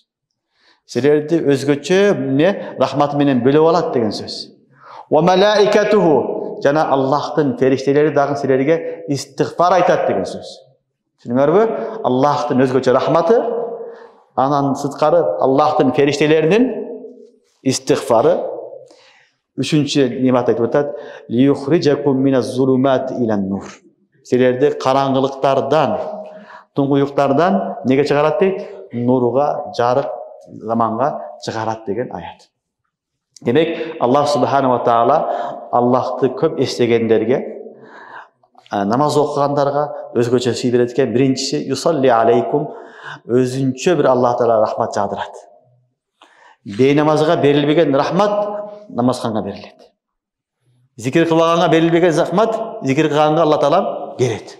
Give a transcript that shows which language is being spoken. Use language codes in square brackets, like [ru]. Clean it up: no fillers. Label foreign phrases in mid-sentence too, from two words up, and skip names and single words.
[ky] Силерди өзгөчө эмне рахматы менен бөлөп алат деген сөз. [ar] وملائكته, [ky] жана Аллахтын фериштелери дагы силерге истигфар айтат деген сөз. Түшүнүңөрбү? Аллахтын өзгөчө рахматы, анан сыткары Аллахтын фериштелеринин истигфары. [tr] Üçüncü nimet [ky] айтып атат: [ar] "ليخرجكم من الظلمات إلى النور." [ky] Силерди караңгылыктардан, туңгуюктардан неге чыгарат дейт? Нурга, жарык заманга чыгарат деген аят. Демек, Аллах [ar] سبحانه وتعالى [ky] Аллахты көп эстегендерге, намаз окугандарга өзгөчө сый берет экен. Биринчиси [ar] يصلي عليكم, [ky] өзүнчө бир Аллах таала рахмат жагдырат. Бейнамазга берилбеген рахмат намазханга берилет. Зикир кылганга берилбеген рахмат зикир кылганга Алла таала берет.